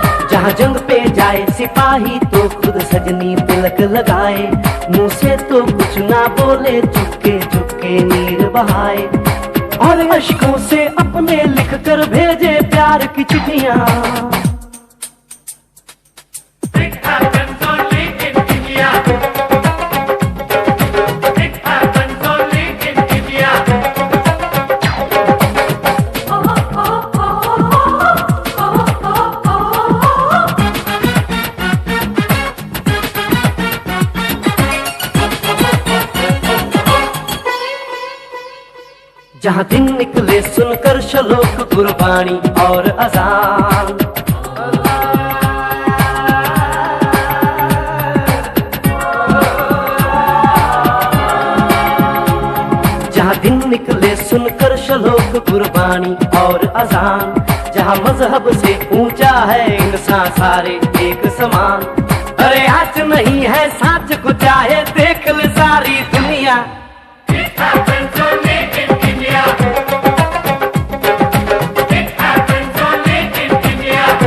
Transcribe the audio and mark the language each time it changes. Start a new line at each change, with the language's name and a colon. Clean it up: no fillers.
Hindi: जहाँ जंग पे जाए सिपाही तो खुद सजनी तिलक लगाए। मुंह से तो कुछ ना बोले, चुपके चुपके नीर बहाए। और अश्कों से अपने लिख कर भेजे प्यार की चिट्ठियां।
English: It happens only in India. It happens only in India.
Hindi: जहाँ दिन निकले सुनकर श्लोक गुरबानी और अजान। जहाँ दिन निकले सुनकर श्लोक गुरबानी और अजान। जहाँ मजहब से ऊंचा है इंसान सारे एक समान। अरे आज नहीं है साच को चाहे देख ले सारी दुनिया।
English: It happens only in India. It happens only in India.